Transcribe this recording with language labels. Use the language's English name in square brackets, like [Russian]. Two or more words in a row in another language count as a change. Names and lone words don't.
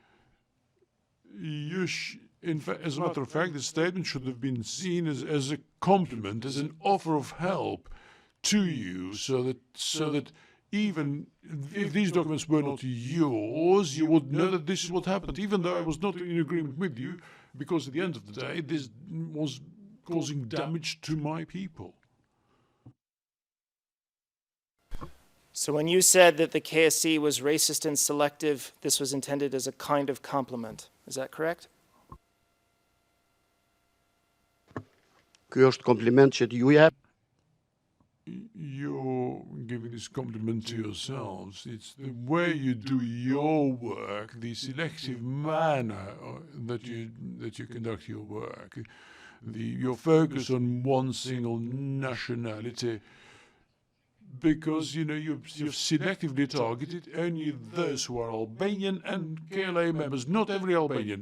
[English] In fact, as a matter of fact, the statement should have been seen as a compliment, as an offer of help to you, so that even if these documents were not yours, you would know that this is what happened, even though I was not in agreement with you, because at the end of the day, this was causing damage to my people. So when you said that the KSC was racist and selective, this was intended as a kind of compliment. Is that correct? [Albanian] Ky është kompliment që ju jep. [English] You're giving this compliment to yourselves. It's the way you do your work, the selective manner that you conduct your work, your focus on one single nationality, because you've selectively targeted only those who are Albanian and KLA members, not every Albanian.